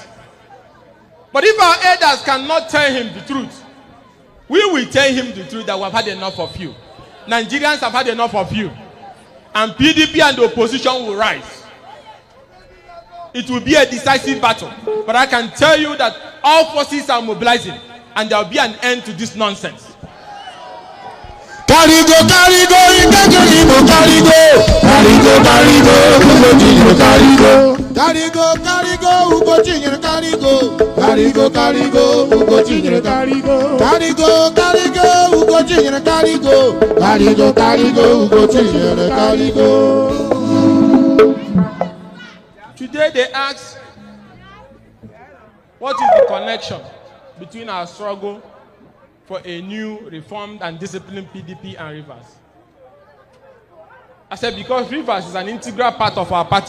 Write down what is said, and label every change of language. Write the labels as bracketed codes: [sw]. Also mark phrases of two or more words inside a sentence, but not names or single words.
[en] But if our elders cannot tell him the truth, we will tell him the truth that we have had enough of you. Nigerians have had enough of you. And PDP and the opposition will rise. It will be a decisive battle. But I can tell you that all forces are mobilizing and there will be an end to this nonsense. Karigo, karigo, karigo, karigo, karigo, karigo, karigo, karigo, Ugochinyere, karigo, karigo, karigo, Ugochinyere, karigo, karigo, karigo, Ugochinyere, karigo, karigo, karigo, Ugochinyere, karigo. Today they ask, what is the connection between our struggle for a new, reformed and disciplined PDP and Rivers? I said, because Rivers is an integral part of our party.